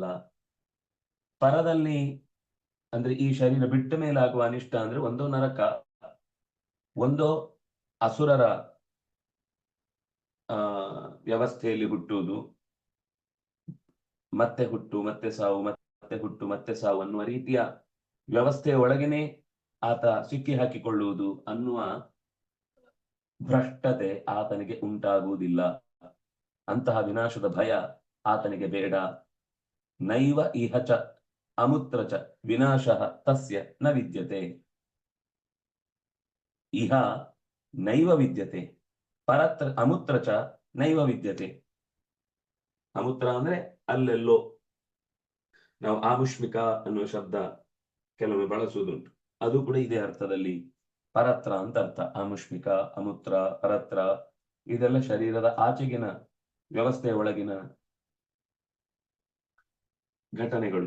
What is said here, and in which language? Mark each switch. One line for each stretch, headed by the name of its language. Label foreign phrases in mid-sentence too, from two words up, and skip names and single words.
Kannada: ಪರದಲ್ಲಿ ಅಂದ್ರೆ ಈ ಶರೀರ ಬಿಟ್ಟ ಮೇಲೆ ಆಗುವ ಅನಿಷ್ಟ ಅಂದ್ರೆ ಒಂದೋ ನರಕ, ಒಂದೋ ಅಸುರರ ವ್ಯವಸ್ಥೆಯಲ್ಲಿ ಹುಟ್ಟುವುದು, ಮತ್ತೆ ಹುಟ್ಟು ಮತ್ತೆ ಸಾವು, ಮತ್ತೆ ಹುಟ್ಟು ಮತ್ತೆ ಸಾವು ಅನ್ನುವ ರೀತಿಯ ವ್ಯವಸ್ಥೆಯ ಒಳಗೇನೆ ಆತ ಸಿಕ್ಕಿ ಹಾಕಿಕೊಳ್ಳುವುದು ಅನ್ನುವ ಭ್ರಷ್ಟತೆ ಆತನಿಗೆ ಉಂಟಾಗುವುದಿಲ್ಲ. ಅಂತಹ ವಿನಾಶದ ಭಯ ಆತನಿಗೆ ಬೇಡ.
Sanskrit: ನೈವ ಇಹ ಚ ಅಮುತ್ರ ಚ ವಿನಾಶ ತಸ್ಯ ನ ವಿದ್ಯತೆ. ಇಹ ನೈವ ವಿದ್ಯತೆ ಪರತ್ರ ಅಮುತ್ರ ಚ ನೈವ ವಿದ್ಯತೆ.
Kannada: ಅಮುತ್ರ ಅಂದ್ರೆ ಅಲ್ಲೆಲ್ಲೋ. ನಾವು ಆಮುಷ್ಮಿಕ ಅನ್ನುವ ಶಬ್ದ ಕೆಲವೊಮ್ಮೆ ಬಳಸುವುದುಂಟು, ಅದು ಕೂಡ ಇದೇ ಅರ್ಥದಲ್ಲಿ ಪರತ್ರ ಅಂತ ಅರ್ಥ. ಆಮುಷ್ಮಿಕ, ಅಮುತ್ರ, ಪರತ್ರ ಇದೆಲ್ಲ ಶರೀರದ ಆಚೆಗಿನ ವ್ಯವಸ್ಥೆಯ ಒಳಗಿನ ಘಟನೆಗಳು.